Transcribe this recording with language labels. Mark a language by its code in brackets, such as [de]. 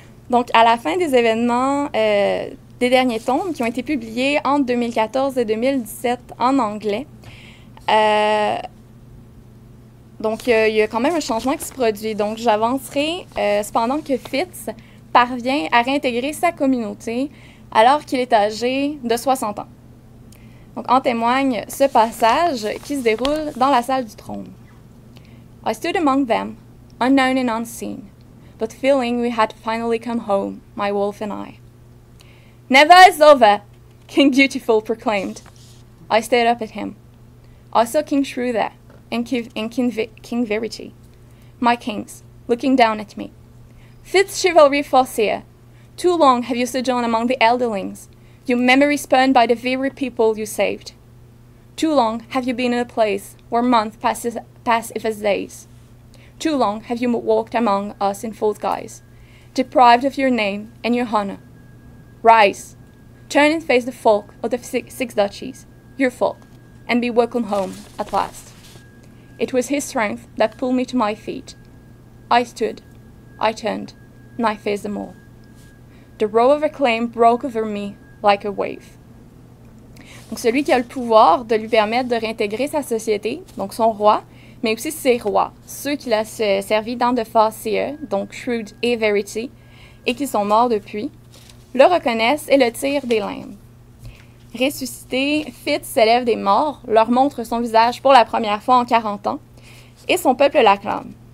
[fr] Donc, à la fin des événements des derniers tomes qui ont été publiés entre 2014 et 2017 en anglais, donc il y a quand même un changement qui se produit. Donc, j'avancerai cependant que Fitz parvient à réintégrer sa communauté alors qu'il est âgé de 60 ans. Donc, en témoigne ce passage qui se déroule dans la salle du trône. [en] I stood among them, unknown and unseen, but feeling we had finally come home, my wolf and I. Never is over, King Beautiful proclaimed. I stared up at him. I saw King Shrew there, and King Verity, my kings, looking down at me. Fifth chivalry Farseer, too long have you sojourned among the elderlings, your memory spurned by the very people you saved. Too long have you been in a place where months pass as days. Too long have you walked among us in false guise, deprived of your name and your honor. Rise, turn and face the folk of the six duchies, your folk, and be welcome home at last. It was his strength that pulled me to my feet. I stood, I turned, and I faced them all. The roar of acclaim broke over me like a wave. [fr] Donc, celui qui a le pouvoir de lui permettre de réintégrer sa société, donc son roi, mais aussi ses rois, ceux qu'il a servi dans de Farseer, donc Shrewd et Verity, et qui sont morts depuis, le reconnaissent et le tirent des limbes. Ressuscité, Fitz s'élève des morts, leur montre son visage pour la première fois en 40 ans, et son peuple l'acclame.